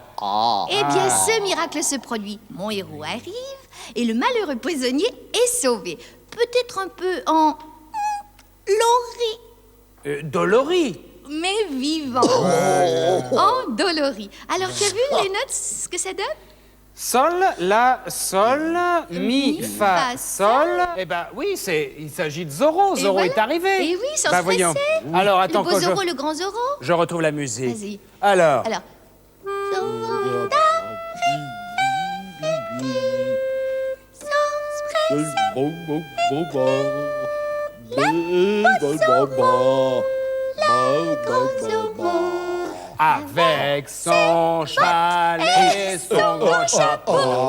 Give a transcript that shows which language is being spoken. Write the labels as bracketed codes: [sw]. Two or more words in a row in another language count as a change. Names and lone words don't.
[fr] Eh bien, ce miracle se produit. Mon héros arrive et le malheureux prisonnier est sauvé. Peut-être un peu en Doloris. mais vivant. Endolori. Alors, tu as vu les notes, ce que ça donne? Sol, la, sol, mi, Mi, fa, fa, sol. Eh ben oui, il s'agit de Zorro. Et Zorro voilà. est arrivé. Et oui, sans Bah, stresser. voyons. Alors, attends, Le beau quand Zorro, le grand Zorro. je retrouve la musique. Vas-y. Alors. Alors. Avec son cheval et son grand chapeau.